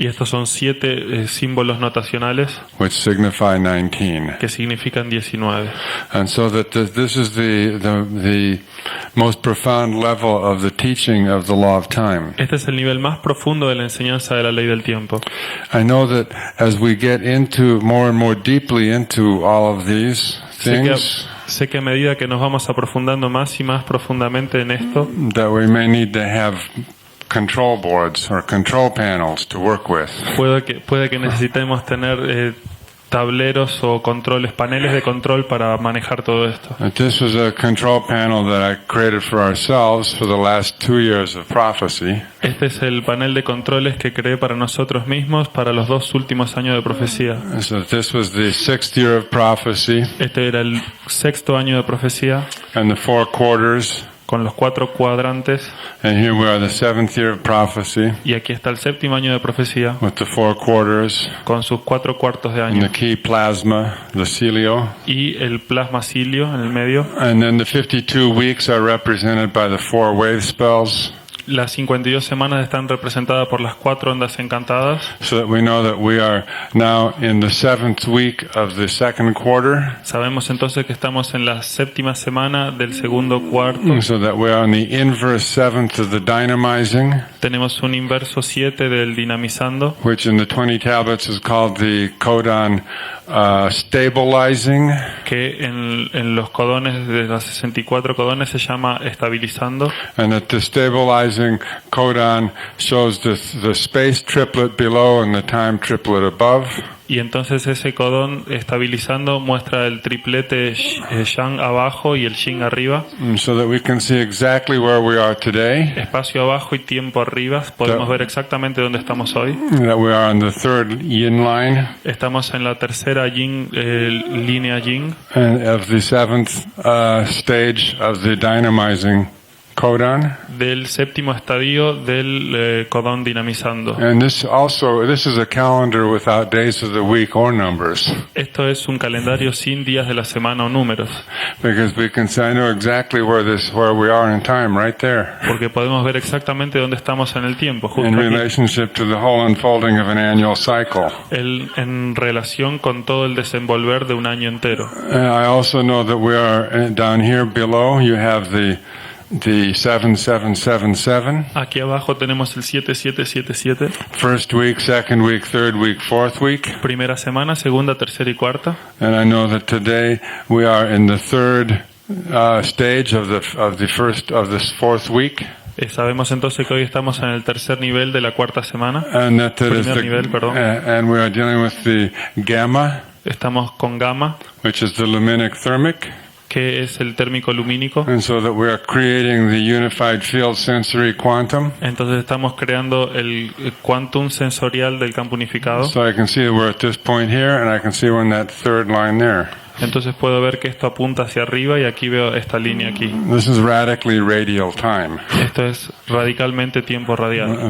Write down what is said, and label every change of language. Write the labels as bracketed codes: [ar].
[es] Y estos son 7 símbolos notacionales [en] Which signify 19. [es] que significan 19. [en] And so that this is the most profound level of the teaching of the law of time. [es] Este es el nivel más profundo de la enseñanza de la ley del tiempo. [en] I know that as we get into more and more deeply into all of these things, [es] Sé que a medida que nos vamos aprofundando más y más profundamente en esto, [en] that we may need to have control boards or control panels to work with. [es] puede que necesitemos tener tableros o paneles de control para manejar todo esto. [en] This was a control panel that I created for ourselves for the last 2 years of prophecy. [es] Este es el panel de controles que creé para nosotros mismos para los 2 últimos años de profecía. [en] So this was the 6th year of prophecy [es] Este era el 6º año de profecía [en] and the 4 quarters. [es] con los 4 cuadrantes, [en] And here we are, the 7th year of prophecy [es] y aquí está el 7º año de profecía [en] with the 4 quarters [es] con sus 4 cuartos de [en] and the [es] año [en] key plasma, the celio. [es] y el plasma cilio en el medio. [en] And then the 52 weeks are represented by the 4 wave spells. [es] Las 52 semanas están representadas por las 4 ondas encantadas. [en] So that we know that we are now in the 7th week of the 2nd quarter. [es] Sabemos entonces que estamos en la 7ª semana del segundo cuarto. [en] So that we are on the inverse 7th of the dynamizing, [es] Tenemos un inverso 7 del dinamizando, [en] which in the 20 tablets is called the codon stabilizing. [es] que en los codones de las 64 codones se llama estabilizando. [en] And that the stabilizing codon shows the space triplet below and the time triplet above. [es] Y entonces ese codón estabilizando muestra el triplete yang abajo y el yin arriba. [en] So that we can see exactly where we are today. [es] Espacio abajo y tiempo arriba. Podemos ver exactamente dónde estamos hoy. [en] That we are on the 3rd yin line. [es] Estamos en la tercera yin, línea yin. [en] And of the 7th stage of the dynamizing codon. [es] Del 7º estadio del codón dinamizando. [en] And this is a calendar without days of the week or numbers. [es] Esto es un calendario sin días de la semana o números. [en] Because we can say, I know exactly where we are in time, right there. [es] Porque podemos ver exactamente dónde estamos en el tiempo, justo [en] In [es] aquí. [en] relationship to the whole unfolding of an annual cycle. [es] En relación con todo el desenvolver de un año entero. [en] I also know that we are down here below. You have the 7777. [es] Aquí abajo tenemos el 7777. [en] First week, second week, third week, fourth week. [es] Primera semana, segunda, tercera y cuarta. [en] And I know that today we are in the third stage of this fourth week. [es] Sabemos entonces que hoy estamos en el tercer nivel de la cuarta semana. [en] And that is [es] Primer nivel, perdón. [en] and we are dealing with the gamma, [es] Estamos con gamma, [en] which is the luminic thermic. [es] que que es el térmico lumínico. [en] And so that we are creating the unified field sensory quantum. [es] Entonces estamos creando el quantum sensorial del campo unificado. [en] So I can see that we're at this point here, and I can see we're in that third line there. [es] Entonces puedo ver que esto apunta hacia arriba y aquí veo esta línea aquí. [en] This is radically radial time. [es] Esto es radicalmente tiempo radial.